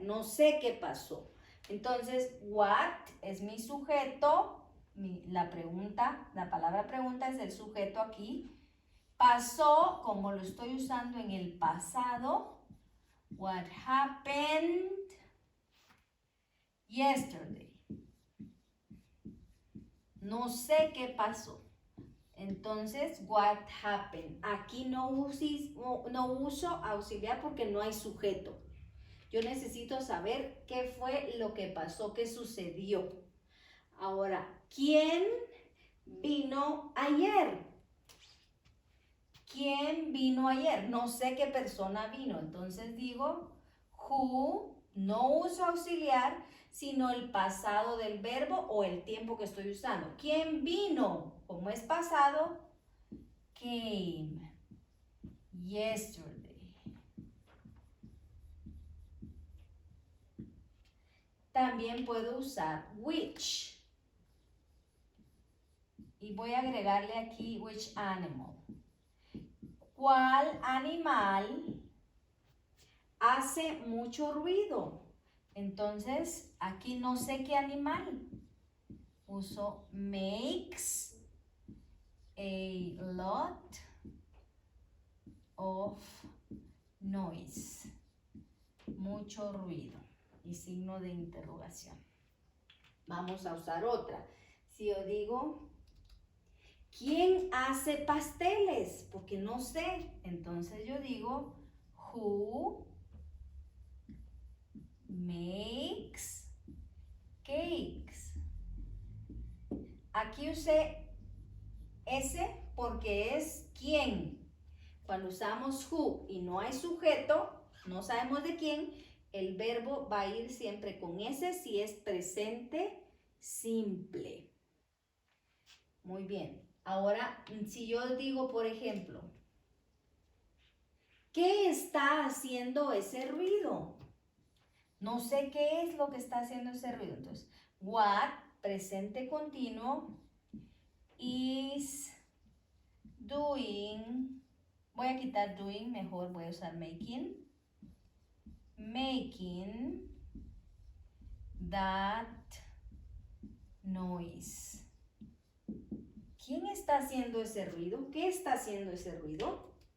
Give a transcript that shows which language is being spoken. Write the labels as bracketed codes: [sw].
[es] No sé qué pasó. Entonces, what es mi sujeto, la palabra pregunta es el sujeto aquí. Pasó, como lo estoy usando en el pasado, [en] what happened yesterday. [es] No sé qué pasó. Entonces, [en] what happened. [es] Aquí no uso auxiliar porque no hay sujeto. Yo necesito saber qué fue lo que pasó, qué sucedió. Ahora, ¿quién vino ayer? ¿Quién vino ayer? No sé qué persona vino. Entonces digo, who, no uso auxiliar, sino el pasado del verbo o el tiempo que estoy usando. ¿Quién vino? Como es pasado, [en] came yesterday. [es] También puedo usar which. Y voy a agregarle aquí [en] which animal. [es] ¿Cuál animal hace mucho ruido? Entonces, aquí no sé qué animal. Uso [en] makes a lot of noise. [es] Mucho ruido. Y signo de interrogación. Vamos a usar otra. Si yo digo, ¿quién hace pasteles? Porque no sé. Entonces yo digo, [en] who makes cakes? [es] Aquí usé ese porque es quién. Cuando usamos who y no hay sujeto, no sabemos de quién, el verbo va a ir siempre con ese si es presente simple. Muy bien. Ahora, si yo digo, por ejemplo, ¿qué está haciendo ese ruido? No sé qué es lo que está haciendo ese ruido. Entonces, what, presente continuo, [en] is doing. [es] Voy a quitar doing, mejor voy a usar making. [en] Making that noise. [es] ¿Quién está haciendo ese ruido? ¿Qué está haciendo ese ruido?